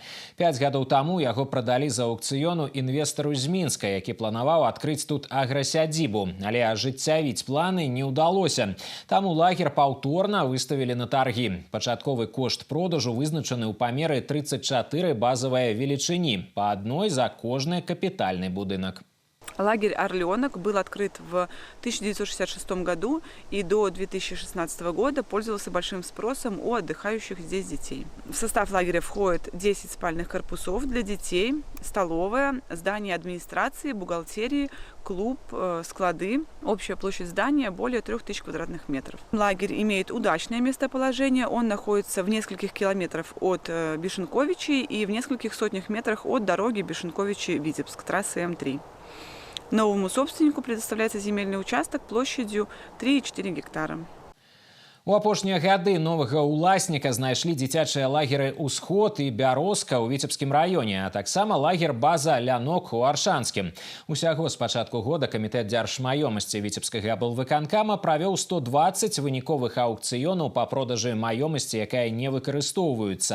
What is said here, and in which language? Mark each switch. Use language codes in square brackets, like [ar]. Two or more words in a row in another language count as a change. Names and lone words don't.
[be] 5 гадоў таму яго прадалі з аукцыёну інвестару з Мінска, які планаваў адкрыць тут аграсядзібу. Але ажыццявіць планы не ўдалося. Таму лагер паўторна выставілі на таргі. Пачатковы кошт продажу вызначаны ў памеры 34 базавыя велічыні, па адной за кожны капитальный будинок. [ru] Лагерь «Орленок» был открыт в 1966 году и до 2016 года пользовался большим спросом у отдыхающих здесь детей. В состав лагеря входит 10 спальных корпусов для детей, столовая, здание администрации, бухгалтерии, клуб, склады. Общая площадь здания более 3000 квадратных метров. Лагерь имеет удачное местоположение. Он находится в нескольких километрах от Бешенковичей и в нескольких сотнях метрах от дороги Бешенковичи-Витебск, трассы М3. Новому собственнику предоставляется земельный участок площадью 3,4 гектара. [be] У апошнія гады новага ўласніка знайшлі дзіцячыя лагеры «Усход» і «Бярозка» ў Віцебскім раёне, а таксама лагер-база «Лянок» у Аршанскім. Усяго з пачатку года камітэт дзяржмаёмасці Віцебскага аблвыканкама правёў 120 выніковых аукцыёнаў па продажы маёмасці, якая не выкарыстоўваецца.